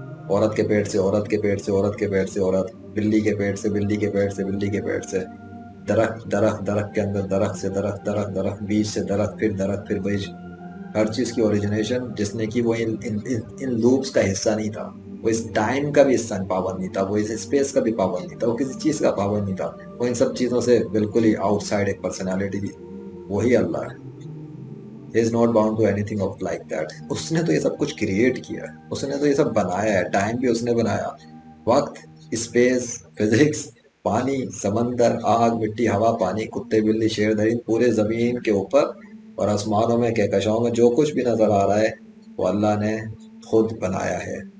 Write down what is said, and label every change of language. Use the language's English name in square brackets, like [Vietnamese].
[Urdu] عورت کے پیٹ سے عورت کے پیٹ سے عورت کے پیٹ سے عورت، بلی کے پیٹ سے بلی کے پیٹ سے بلی کے پیٹ سے، درخت درخت درخت کے اندر درخت سے درخت درخت درخت، بیج سے درخت پھر بیج. ہر چیز کی اوریجنیشن جس نے کی وہ ان لوپس کا حصہ نہیں تھا. وہ اس ٹائم کا بھی حصہ پابند نہیں تھا، وہ اس اسپیس کا بھی پابند نہیں تھا، وہ کسی چیز کا پابند نہیں تھا. وہ ان سب چیزوں سے بالکل ہی آؤٹ سائڈ ایک پرسنالٹی تھی. وہی اللہ ہے. [English] He is not bound to anything of like that. [Urdu] اس نے تو یہ سب کچھ کریٹ کیا ہے، اس نے تو یہ سب بنایا ہے. ٹائم بھی اس نے بنایا، وقت، اسپیس، فزکس، پانی، سمندر، آگ، مٹی، ہوا، پانی، کتے، بلی، شیر، درند، پورے زمین کے اوپر اور آسمانوں میں، کہکشاؤں میں جو کچھ بھی نظر آ رہا ہے وہ اللہ نے خود بنایا ہے.